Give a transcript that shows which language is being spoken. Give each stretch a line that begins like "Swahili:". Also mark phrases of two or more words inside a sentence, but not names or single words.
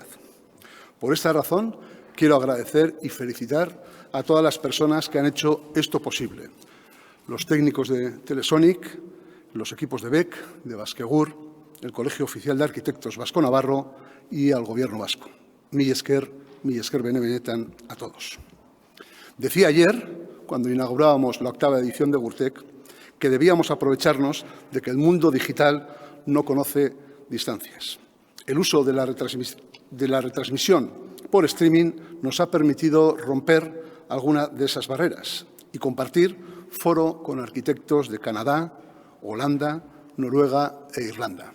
Spanish: Por esta razón, quiero agradecer y felicitar a todas las personas que han hecho esto posible. Los técnicos de Telesonic, los equipos de BEC, de Baskegur, el Colegio Oficial de Arquitectos Vasco-Navarro y al Gobierno vasco.
Basque: Mila esker benetan
Spanish: a todos. Decía ayer, cuando inaugurábamos la 8ª edición de Gurtec, que debíamos aprovecharnos de que el mundo digital no conoce distancias. El uso de la retransmisión por streaming nos ha permitido romper alguna de esas barreras y compartir foro con arquitectos de Canadá, Holanda, Noruega e Irlanda.